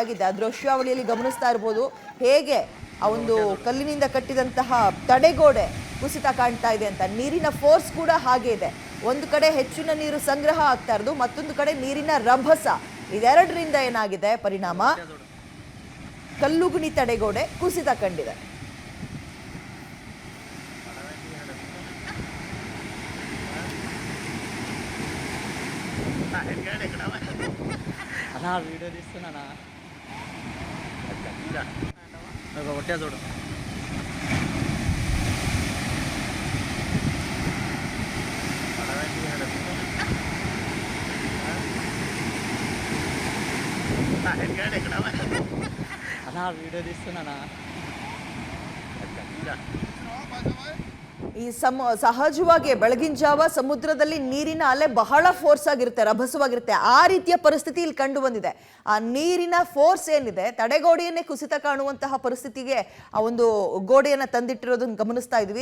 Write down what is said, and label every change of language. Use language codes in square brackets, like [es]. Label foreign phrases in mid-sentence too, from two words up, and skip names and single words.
[kn] ಆ ದೃಶ್ಯಾವಳಿಯಲ್ಲಿ ಗಮನಿಸ್ತಾ ಇರ್ಬೋದು ಹೇಗೆ ಆ ಒಂದು ಕಲ್ಲಿನಿಂದ ಕಟ್ಟಿದಂತಹ ತಡೆಗೋಡೆ ಕುಸಿತ ಕಾಣ್ತಾ ಇದೆ ಅಂತ. ನೀರಿನ ಫೋರ್ಸ್ ಕೂಡ ಹಾಗೆ ಇದೆ. ಒಂದು ಕಡೆ ಹೆಚ್ಚಿನ ನೀರು ಸಂಗ್ರಹ ಆಗ್ತಾ ಇರೋದು, ಮತ್ತೊಂದು ಕಡೆ ನೀರಿನ ರಭಸ. ಇದೆರಡರಿಂದ ಏನಾಗಿದೆ ಪರಿಣಾಮ, ಕಲ್ಲುಗುಣಿ ತಡೆಗೋಡೆ ಕುಸಿತ ಕಂಡಿದೆ. [te] అన్నా వీడియో తీస్తున్నానా ఒకటే చూడు అన్నా వీడియో తీస్తున్నానా [kn] ಈ ಸಹಜವಾಗಿ ಬೆಳಗಿನ ಜಾವ ಸಮುದ್ರದಲ್ಲಿ ನೀರಿನ ಅಲೆ ಬಹಳ ಫೋರ್ಸ್ ಆಗಿರುತ್ತೆ, ರಭಸವಾಗಿರುತ್ತೆ. ಆ ರೀತಿಯ ಪರಿಸ್ಥಿತಿ ಇಲ್ಲಿ ಕಂಡು ಬಂದಿದೆ. ಆ ನೀರಿನ ಫೋರ್ಸ್ ಏನಿದೆ ತಡೆಗೋಡೆಯನ್ನೇ ಕುಸಿತ ಕಾಣುವಂತಹ ಪರಿಸ್ಥಿತಿಗೆ ಆ ಒಂದು ಗೋಡೆಯನ್ನು ತಂದಿಟ್ಟಿರೋದನ್ನ ಗಮನಿಸ್ತಾ ಇದ್ವಿ.